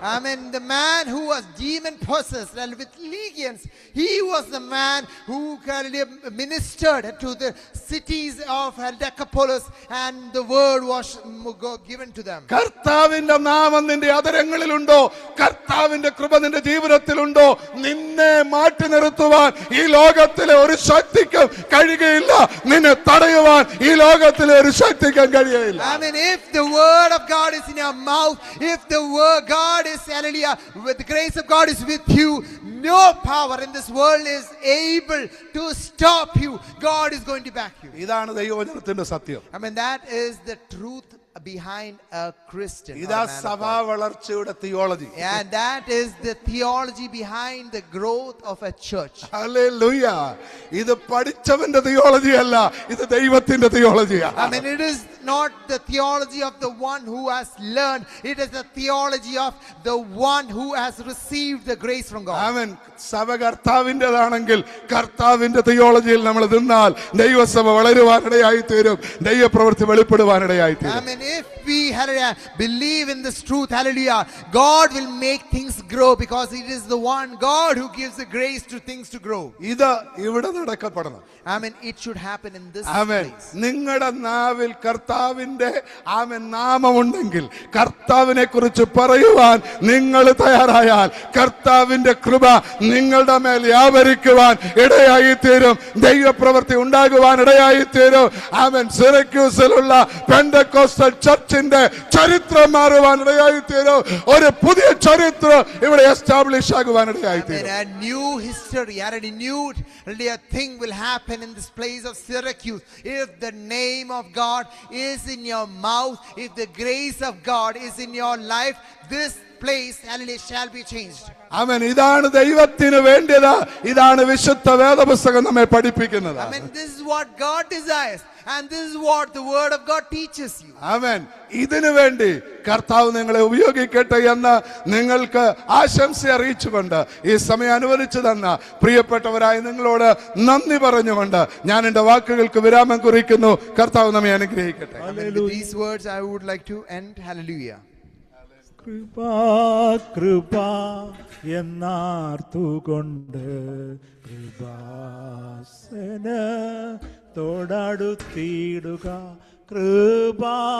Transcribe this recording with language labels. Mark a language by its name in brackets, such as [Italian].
[English] I mean, the man who was demon possessed and with legions, he was the man who ministered to the cities of Decapolis, and the word was given to them. [Malayalam] കർത്താവിന്റെ നാമം നിന്റെ അതരങ്ങളിലുണ്ടോ? കർത്താവിന്റെ കൃപ നിന്റെ ജീവിതത്തിലുണ്ടോ? നിന്നെ മാറ്റി നിർത്തുവാൻ ഈ ലോകത്തിലെ ഒരു ശക്തിക്കും കഴിയുകയില്ല. നിന്നെ തടയുവാൻ ഈ ലോകത്തിലെ ഒരു ശക്തിക്കും കഴിയുകയില്ല. [English] I mean, if the word of God is in your mouth, if the word God is, hallelujah, with the grace of God is with you, no power in this world is able to stop you. God is going to back you. [Malayalam] ഇതാണ് ദൈവവചനത്തിന്റെ സത്യം. [English] I mean, that is the truth behind a Christian. [Malayalam] ഇതാ സഭാ വളർച്ചയുടെ theology. [English] And that is the theology behind the growth of a church. [Malayalam] Hallelujah. ഇത് പഠിച്ചവന്റെ theology അല്ല, ഇത് ദൈവത്തിന്റെ തിയോളജിയാണ്. [English] I mean, it is not the theology of the one who has learned, it is the theology of the one who has received the grace from God. [Malayalam] ആമേൻ. സഭ കർത്താവിൻ്റെതാണെങ്കിൽ കർത്താവിന്റെ തിയോളജിയിൽ നമ്മൾ നിന്നാൽ ദൈവസഭ വളരുവാനിടയായി തീരും, ദൈവപ്രവൃത്തി വെളിപ്പെടുവാനിടയായി തീരും. [English] I mean, if we, hallelujah, believe in this truth, hallelujah, God will make things grow, because it is the one God who gives the grace to things to grow. [Malayalam] ഇത് ഇവിടെ നടക്കപ്പെടണം. [English] I mean, it should happen in this [Malayalam] amen. [English] place. [Malayalam] നിങ്ങളുടെ നാവിൽ കർത്താവിന്റെ നാമമുണ്ടെങ്കിൽ, കർത്താവിനെ കുറിച്ച് പറയുവാൻ നിങ്ങൾ തയ്യാറായാൽ, കർത്താവിന്റെ കൃപ നിങ്ങളുടെ മേൽ വ്യാപരിക്കുവാൻ ഇടയായി തീരും, ദൈവപ്രവൃത്തി ഉണ്ടാകുവാൻ ഇടയായി തീരും. ആമേൻ. സിറക്യൂസിലുള്ള പെന്തക്കോസ്റ്റൽ ചർച്ചിന്റെ ചരിത്രം മാറുവാൻ ഇടയായി തീരും. ഒരു പുതിയ ചരിത്രം ഇവിടെ എസ്റ്റാബ്ലിഷ് ആകുവാൻ ഇടയായി തീരും. [English] A new history, a renewed thing will happen in this place of Syracuse. If the name of God is in your mouth, if the grace of God is in your life, this place, hallelujah, shall be changed. [Malayalam] ആമേൻ. ഇതാണ് ദൈവത്തിന് വേണ്ടത്. ഇതാണ് വിശുദ്ധ വേദപുസ്തകം നമ്മെ പഠിപ്പിക്കുന്നത്. [English] I mean, this is what God desires, and this is what the word of God teaches you. [Malayalam] ആമേൻ. ഇതിനു വേണ്ടി കർത്താവ് നിങ്ങളെ ഉപയോഗിക്കട്ടെ എന്ന് നിങ്ങൾക്ക് ആശംസ അറിയിച്ചുകൊണ്ട് ഈ സമയം അനുവദിച്ചു തന്ന പ്രിയപ്പെട്ടവരായ നിങ്ങളോട് നന്ദി പറഞ്ഞുകൊണ്ട് ഞാൻ എന്റെ വാക്കുകൾക്ക് വിരാമം കുറിക്കുന്നു. കർത്താവ് നമ്മെ അനുഗ്രഹിക്കട്ടെ. [English] With these words I would like to end. Hallelujah. [Malayalam] Kripa Kripa എന്നാർത്തുകൊണ്ട് Kripasana തോടടുത്തിടുക Kripa